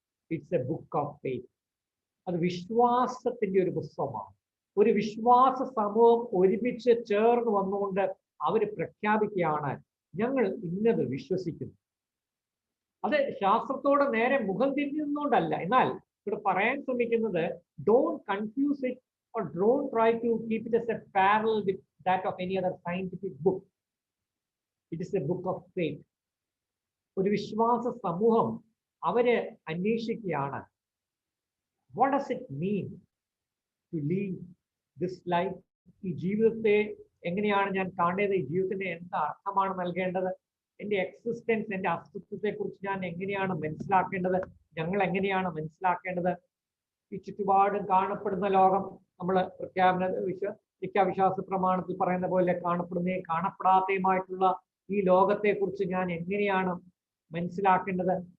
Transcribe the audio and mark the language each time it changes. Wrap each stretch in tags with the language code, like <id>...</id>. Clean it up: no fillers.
<en>It's a book of faith.</en> <ml>അത് വിശ്വാസത്തിന്റെ ഒരു പുസ്തകമാണ്. ഒരു വിശ്വാസ സമൂഹം ഒരുമിച്ച് ചേർന്ന് വന്നുകൊണ്ട് അവർ പ്രഖ്യാപിക്കുകയാണ്, ഞങ്ങൾ ഇന്നത് വിശ്വസിക്കുന്നു. അത് ശാസ്ത്രത്തോട് നേരെ മുഖം തിരിഞ്ഞുകൊണ്ടല്ല. എന്നാൽ ഇവിടെ പറയാൻ ശ്രമിക്കുന്നത്,</ml> <en>Don't confuse it or don't try to keep it as a parallel with that of any other scientific book. It is a book of faith.</en> <ml>ഒരു വിശ്വാസ സമൂഹം അവര് അന്വേഷിക്കുകയാണ്,</ml> <en>what does it mean to live this life?</en> <ml>ഈ ജീവിതത്തെ എങ്ങനെയാണ് ഞാൻ കാണേണ്ടത്? ഈ ജീവിതത്തിന് എന്ത് അർത്ഥമാണ് നൽകേണ്ടത്? എൻ്റെ എക്സിസ്റ്റൻസ്, എൻ്റെ അസ്തിത്വത്തെ കുറിച്ച് ഞാൻ എങ്ങനെയാണ് മനസ്സിലാക്കേണ്ടത്? ഞങ്ങൾ എങ്ങനെയാണ് മനസ്സിലാക്കേണ്ടത്? ഈ ചുറ്റുപാടും കാണപ്പെടുന്ന ലോകം, നമ്മൾ നിത്യാവിശ്വാസ പ്രമാണത്തിൽ പറയുന്ന പോലെ കാണപ്പെടുന്നതും കാണപ്പെടാത്തതുമായിട്ടുള്ള ഈ ലോകത്തെ കുറിച്ച് ഞാൻ എങ്ങനെയാണ് മനസ്സിലാക്കേണ്ടത്?</ml>